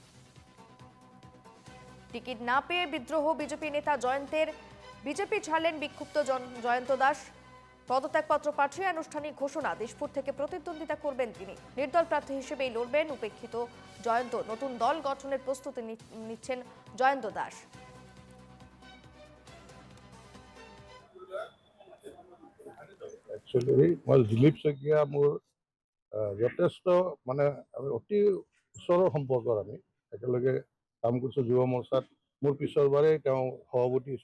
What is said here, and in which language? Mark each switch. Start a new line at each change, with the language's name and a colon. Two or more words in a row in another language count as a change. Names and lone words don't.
Bangla: টিকিট না পেয়ে বিদ্রোহ বিজেপি নেতা জয়ন্তের। বিজেপি ছাড়লেন বিক্ষুব্ধ জয়ন্ত দাস। পদত্যাগপত্র পাঠিয়ে আনুষ্ঠানিক ঘোষণা, দিশপুর থেকে প্রতিদ্বন্দ্বিতা করবেন তিনি। নির্দল প্রার্থী হিসেবেই লড়বেন উপেক্ষিত জয়ন্ত। নতুন দল গঠনের প্রস্তুতি নিচ্ছেন জয়ন্ত দাস।
Assamese: দিলীপ শইকীয়া মোৰ যথেষ্ট অতি ওচৰৰ সম্পৰ্কৰ। আমি একেলগে কাম কৰিছোঁ যুৱ মৰ্চাত। মোৰ পিছৰবাৰেই তেওঁ সভাপতি হৈছে।